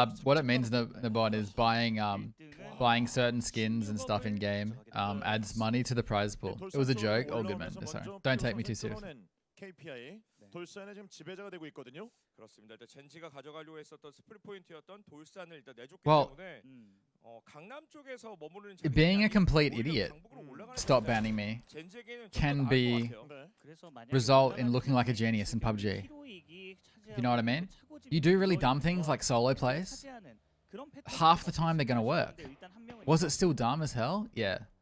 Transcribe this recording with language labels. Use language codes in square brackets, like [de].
[en] What it means, the bot, is buying certain skins and stuff in game adds money to the prize pool. It was a joke. All good, man. Sorry. Don't take me too seriously. [ko] KPI 돌산의 지금 지배자가 되고 있거든요. 그렇습니다. 일단 젠지가 가져가려고 했었던 스플릿 포인트였던 돌산을 일단 내줬기 때문에 강남 쪽에서 머무르는 [en] Being a complete idiot, stop banning me, can be result in looking like a genius in PUBG. You know what I mean? You do really dumb things like solo plays. Half the time they're gonna work. Was it still dumb as hell? Yeah.